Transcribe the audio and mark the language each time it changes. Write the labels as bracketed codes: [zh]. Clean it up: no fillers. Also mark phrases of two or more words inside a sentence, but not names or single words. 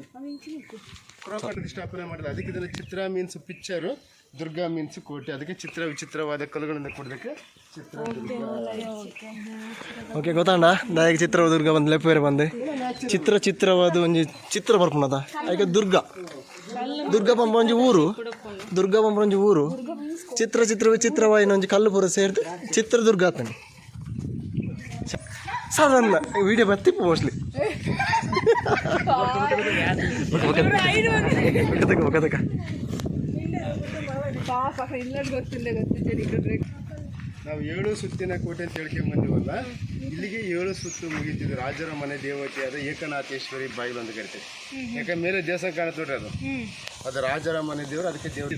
[kn] ಕ್ರಾಪ್ ಸ್ಥಾಪನೆ ಮಾಡಿದ ಅದಕ್ಕೆ ಇದನ್ನು ಚಿತ್ರ [en] means picture, [kn] ದುರ್ಗಾ ಮೀನ್ಸ್ ಕೋಟೆ, ಅದಕ್ಕೆ ಚಿತ್ರ ವಿಚಿತ್ರವಾದ ಕಲ್ಲುಗಳಿಂದ ಕೊಡೋದಕ್ಕೆ ಚಿತ್ರದುರ್ಗ. [tcy] ಓಕೆ ಗೊತ್ತಾಂಡ ದಾಯಿಗೆ ಚಿತ್ರದುರ್ಗ ಬಂದು ಲೆಪ್ಪೇರೆ ಬಂದು ಚಿತ್ರವಾದ ಒಂದು ಚಿತ್ರ ಬರ್ಪುಣದ ಈಗ ದುರ್ಗ ಪಂಪ ಒಂಜಿ ಊರು, ದುರ್ಗ ಪಂಪ ಒಂಜಿ ಊರು, ಚಿತ್ರ ವಿಚಿತ್ರವಾಯಿನ ಒಂಜಿ ಕಲ್ಲು ಪೂರ ಸೇರಿದು ಚಿತ್ರದುರ್ಗ ಆತನೆ. ಸಾಧಾರಣ ವಿಡಿಯೋ ಬರ್ತಿಪ್ಪು ಮೋಸ್ಟ್ಲಿ [kn] ನಾವು 7 ಸುತ್ತಿನ ಕೋಟೆ ಅಂತ ಹೇಳ್ಕೊಂಡ್ ಬಂದಿವಲ್ಲ, ಇಲ್ಲಿಗೆ 7 ಸುತ್ತು ಮುಗಿತಿದ್ದು. ರಾಜರ ಮನೆ ದೇವತೆಯಾದ ಏಕನಾಥೇಶ್ವರಿ ಬಾಗಿಲು ಅಂತ ಕರಿತೀವಿ. ಯಾಕಂದ್ರೆ ಮೇಲೆ ದೇವಸ್ಥಾನ ಕಾಣುತ್ತೆ ನೋಡ್ರಿ, ಅದು ರಾಜರ ಮನೆ ದೇವರು, ಅದಕ್ಕೆ ದೇವರು.